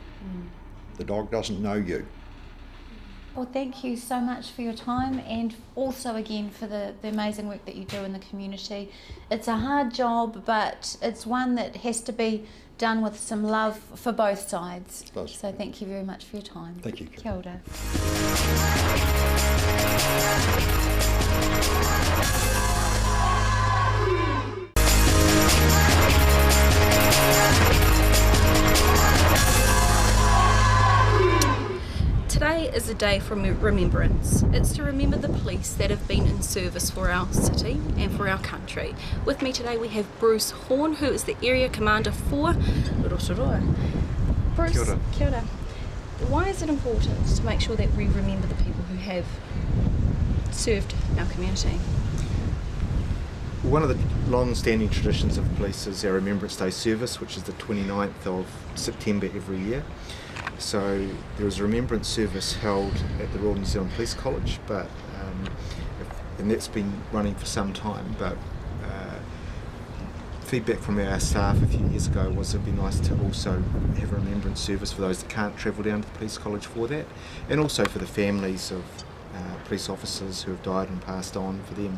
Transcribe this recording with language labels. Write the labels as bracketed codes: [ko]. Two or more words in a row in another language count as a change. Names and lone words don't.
[en] Don't walk up to it. The dog doesn't know you. Well, thank you so much for your time, and also again for the amazing work that you do in the community. It's a hard job, but it's one that has to be done with some love for both sides. It does. So thank you very much for your time. Thank you. [mi] Kia ora. [en] Today is a day for remembrance. It's to remember the police that have been in service for our city and for our country. With me today we have Bruce Horn, who is the Area Commander for Rotorua. Bruce, [mi] Kia ora. Kia ora. [en] Why is it important to make sure that we remember the people who have served our community? One of the long-standing traditions of police is our Remembrance Day service, which is the 29th of September every year. So there is a remembrance service held at the Royal New Zealand Police College, and that's been running for some time, but feedback from our staff a few years ago was it'd be nice to also have a remembrance service for those that can't travel down to the police college for that, and also for the families of police officers who have died and passed on, for them.